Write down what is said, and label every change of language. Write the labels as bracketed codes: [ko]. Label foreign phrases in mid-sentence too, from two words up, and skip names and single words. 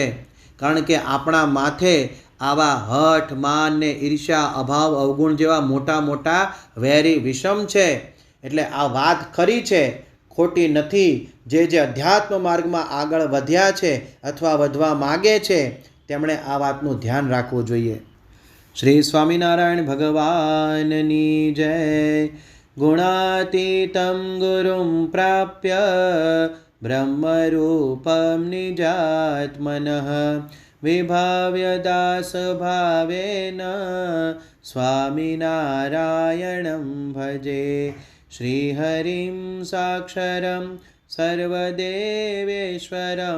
[gu] કારણ કે આપણા માથે આવા હઠ, માન ને ઈર્ષ્યા, અભાવ, અવગુણ જેવા મોટા મોટા વેરી વિષમ છે. એટલે આ વાત ખરી છે, ખોટી નથી. જે અધ્યાત્મ માર્ગમાં આગળ વધ્યા છે અથવા વધવા માગે છે તેમણે આ વાતનું ધ્યાન રાખવું જોઈએ. શ્રી સ્વામિનારાયણ ભગવાનની જય. [sa] गुणातीतं गुरुं प्राप्य ब्रह्मरूपं निजात्मनः विभाव्य दासभावेन स्वामिनारायणं भजे। श्रीहरिं साक्षरं सर्वदेवेश्वरं